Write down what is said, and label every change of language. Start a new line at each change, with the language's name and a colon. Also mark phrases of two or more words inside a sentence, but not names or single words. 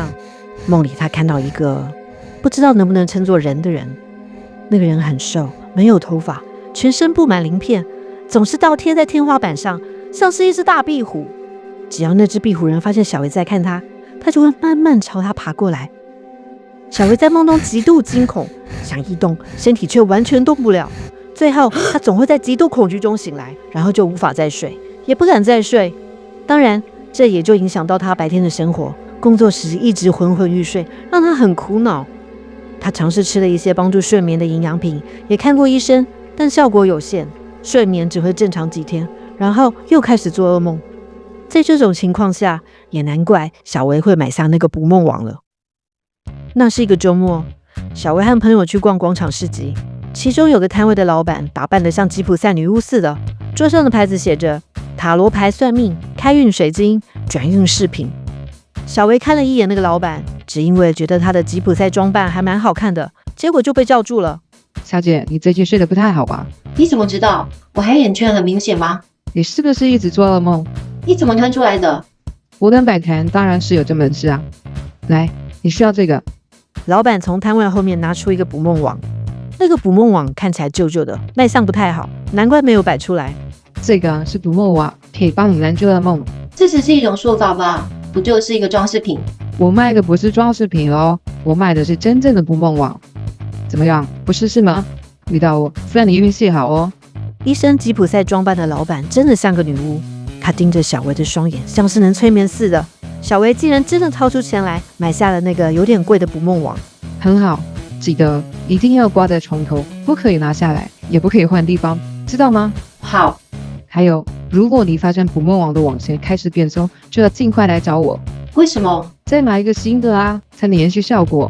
Chinese: 夢裡她看到一個不知道能不能稱作人的人，那個人很瘦，沒有頭髮，全身布滿鱗片，總是倒貼在天花板上，像是一隻大壁虎。只要那隻壁虎人發現小薇在看他，他就會慢慢朝他爬過來。小薇在夢中極度驚恐，想移動，身體卻完全動不了。最後，她總會在極度恐懼中醒來，然後就無法再睡，也不敢再睡。當然，這也就影響到她白天的生活。工作時一直昏昏欲睡，讓她很苦惱。她嘗試吃了一些幫助睡眠的營養品，也看過醫生，但效果有限，睡眠只會正常幾天，然後又開始做噩夢。在這種情況下，也難怪小薇會買下那個捕夢網了。那是一個週末，小薇和朋友去逛廣場市集，其中有個攤位的老闆打扮得像吉普賽女巫似的，桌上的牌子寫着塔羅牌算命、開運水晶、轉運飾品。小薇看了一眼那個老闆，只因為覺得他的吉普賽裝扮還蠻好看的，結果就被叫住了。小姐，你最近睡得不太好吧？你怎麼知道？我黑眼圈很明顯嗎？你是不是一直做噩夢？你怎麼看出來的？我能擺攤當然是有這門事啊。來，你需要這個。老闆從攤位後面拿出一個捕夢網，那個捕夢網看起來舊舊的，賣相不太好，難怪沒有擺出來。這個是捕夢網，可以幫你攔住噩夢。這只是一種說法吧？不就是一個裝飾品？我賣的不是裝飾品哦，我賣的是真正的捕夢網。怎麼樣，不試試嗎？遇到我，算你運氣好哦。一身吉普賽裝扮的老闆真的像個女巫，她盯着小薇的雙眼，像是能催眠似的。小薇竟然真的掏出錢來買下了那個有點貴的捕夢網。很好，記得一定要掛在床頭，不可以拿下來，也不可以換地方，知道嗎？好。還有，如果你發現捕夢網的網線開始變鬆，就要盡快來找我。為什麼？再買一個新的啊，才能延續效果。